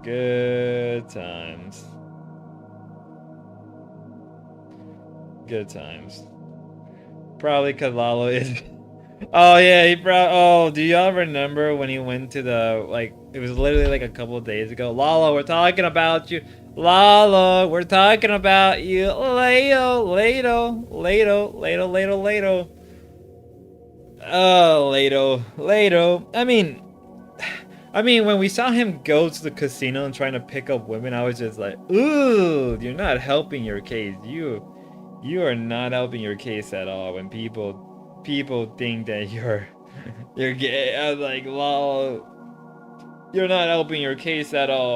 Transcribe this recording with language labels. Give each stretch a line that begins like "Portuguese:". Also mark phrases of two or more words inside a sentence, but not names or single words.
English: Good times. Good times. Probably because Lalo is. Oh yeah, he brought. Oh, do y'all remember when he went to the like? It was literally like a couple of days ago. Lalo, we're talking about you. Lalo, we're talking about you. Lato, Lato, Lato, Lato, Lato, Lato. Oh, Lato, Lato. I mean, when we saw him go to the casino and trying to pick up women, I was just like, ooh, you're not helping your case. You are not helping your case at all. When people think that you're gay, I was like, lol, you're not helping your case at all.